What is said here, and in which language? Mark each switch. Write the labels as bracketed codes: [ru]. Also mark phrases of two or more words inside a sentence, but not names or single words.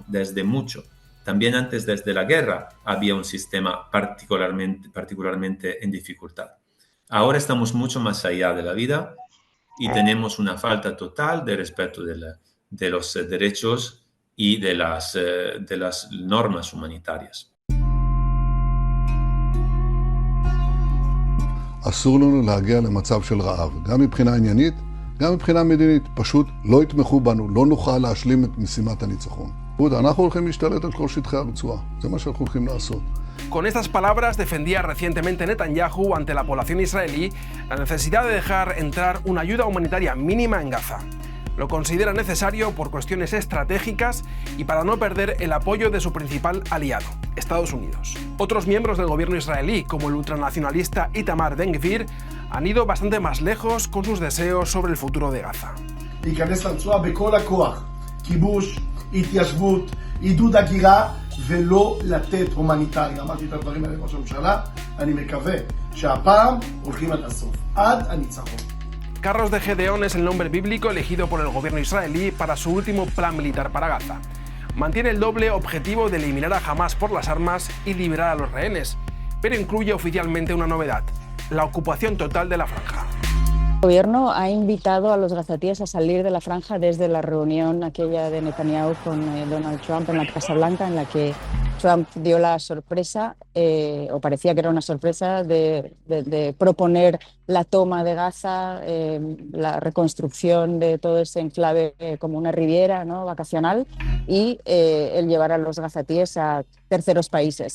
[es] También antes, desde la guerra, había un sistema particularmente en dificultad. Ahora estamos mucho más allá de la vida y tenemos una falta total de respeto de los derechos y de las normas humanitarias. [he] אסור לנו להגיע למצב של רעב, גם מבחינה עניינית, גם מבחינה מדינית. פשוט לא יתמכו בנו, לא נוכל להשלים את משימת הניצחון. אנחנו הולכים להשתלט על כל שטחי הרצועה, זה מה שאנחנו הולכים לעשות. [es] Con estas palabras defendía recientemente Netanyahu ante la población israelí la necesidad de dejar entrar una ayuda humanitaria mínima en Gaza. Lo considera necesario por cuestiones estratégicas y para no perder el apoyo de su principal aliado, Estados Unidos. Otros miembros del gobierno israelí, como el ultranacionalista Itamar Ben-Gvir, han ido bastante más lejos con sus deseos sobre el futuro de Gaza. [he] להיכנס לרצועה בכל הכוח, כיבוש, התיישבות, עידוד הגירה ולא לתת הומניטרי. אמרתי את הדברים האלה לראש הממשלה, אני מקווה שהפעם הולכים עד הסוף, עד הניצחון. [es] Carros de Gedeón es el nombre bíblico elegido por el gobierno israelí para su último plan militar para Gaza. Mantiene el doble objetivo de eliminar a Hamás por las armas y liberar a los rehenes, pero incluye oficialmente una novedad: la ocupación total de la franja. El gobierno ha invitado a los gazatíes a salir de la franja desde la reunión aquella de Netanyahu con Donald Trump en la Casa Blanca, en la que Trump dio la sorpresa, o parecía que era una sorpresa, de proponer la toma de Gaza, la reconstrucción de todo ese enclave como una riviera, ¿no?, vacacional, y el llevar a los gazatíes a terceros países.